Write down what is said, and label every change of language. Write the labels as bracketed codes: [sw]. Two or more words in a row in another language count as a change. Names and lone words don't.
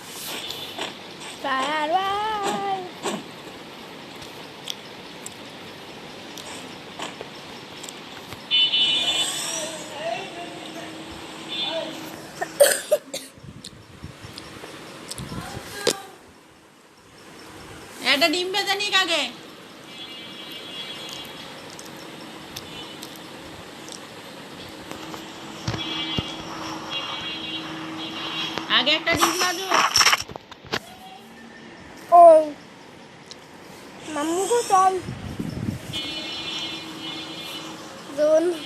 [vi] Phải rồi. [bn] একটা ডিম ভেজে নিক আগে। আগে একটা ডিম ভাজো। [vi] Ôi. Mắm của con. [en] Run.